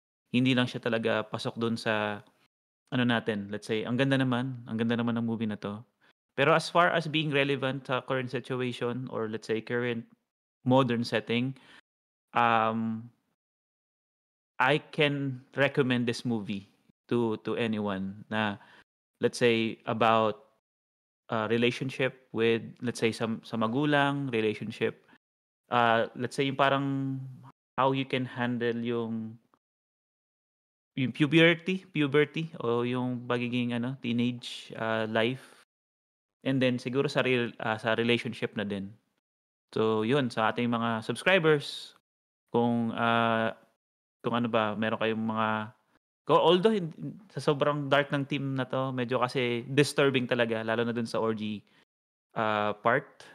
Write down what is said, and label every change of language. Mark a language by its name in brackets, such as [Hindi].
[Filipino] Hindi lang siya talaga pasok dun sa ano natin, let's say ang ganda naman ng movie na 'to. [English] Pero as far as being relevant sa current situation or let's say current modern setting, um, I can recommend this movie to anyone na let's say about, relationship with let's say sa magulang, relationship, let's say yung parang how you can handle yung puberty o yung pagiging ano, teenage, life and then siguro sa relationship na din. [Filipino] So yun, sa ating mga subscribers kung, kung ano ba meron kayong mga although sa sobrang dark ng team na 'to medyo kasi disturbing talaga lalo na dun sa orgy, part.